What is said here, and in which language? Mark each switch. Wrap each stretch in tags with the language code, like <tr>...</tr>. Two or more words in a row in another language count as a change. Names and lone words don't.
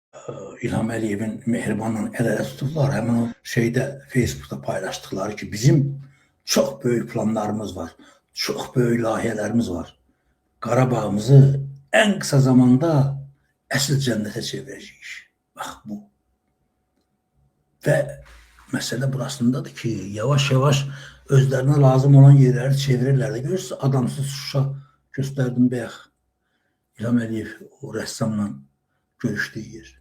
<tr>İlham Əliyevin Mehribanla el-ele tutublar. Hemen o şeyde Facebook'ta paylaştıkları ki bizim çok büyük planlarımız var. Çok büyük</tr> <az>layihələrimiz var. Qarabağımızı</az> <tr>en kısa zamanda</tr> <az>əsl cənnətə çevirəcəyik. Bax bu. Və məsələ burasındadır ki, yavaş-yavaş özlerine lazım olan yerleri çevirirler. Görürsünüz, adamsız Şuşa gösterdim bəyək. İlham Əliyev o rəssamla görüşdüyü yer.</az>